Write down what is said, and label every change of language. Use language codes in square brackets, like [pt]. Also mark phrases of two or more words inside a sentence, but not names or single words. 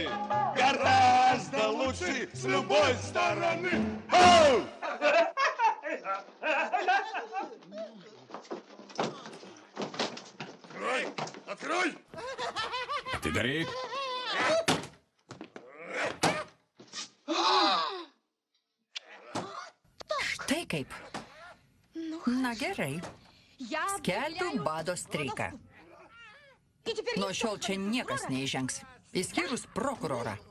[ru] Гораздо лучше с любой стороны. Оу! Открой! Открой! [lt] Atidaryk. Štai kaip. Na gerai. Skelbiu bado streiką. Nuo šiol čia niekas neįžengs, išskyrus prokurorą.